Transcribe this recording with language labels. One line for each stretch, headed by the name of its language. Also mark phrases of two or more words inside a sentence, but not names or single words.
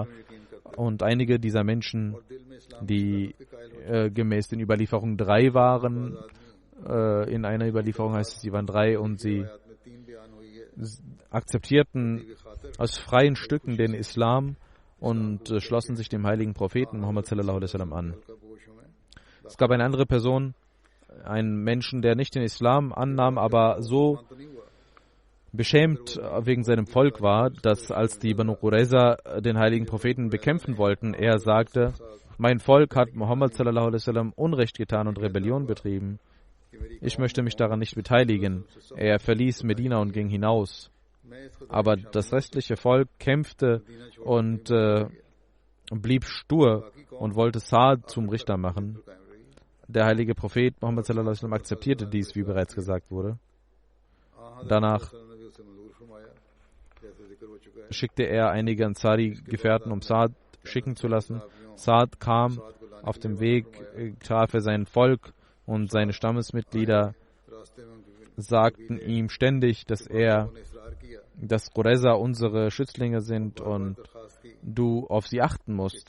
German: Und einige dieser Menschen, die gemäß den Überlieferungen 3 waren, in einer Überlieferung heißt es, sie waren 3 und sie akzeptierten aus freien Stücken den Islam und schlossen sich dem heiligen Propheten Muhammad
Arabic: صلى الله عليه وسلم
German: an. Es gab eine andere Person, einen Menschen, der nicht den Islam annahm, aber so beschämt wegen seinem Volk war, dass als die Banu Qurayza den heiligen Propheten bekämpfen wollten, er sagte: Mein Volk hat Muhammad
Arabic: صلى الله عليه وسلم
German: Unrecht getan und Rebellion betrieben. Ich möchte mich daran nicht beteiligen. Er verließ Medina und ging hinaus. Aber das restliche Volk kämpfte und blieb stur und wollte Sa'd zum Richter machen. Der heilige Prophet Muhammad
Arabic: صلى الله عليه وسلم
German: akzeptierte dies, wie bereits gesagt wurde. Danach schickte er einige Ansari-Gefährten, um Sa'd schicken zu lassen. Sa'd kam, auf dem Weg traf er sein Volk und seine Stammesmitglieder sagten ihm ständig, dass Qurayza unsere Schützlinge sind und du auf sie achten musst.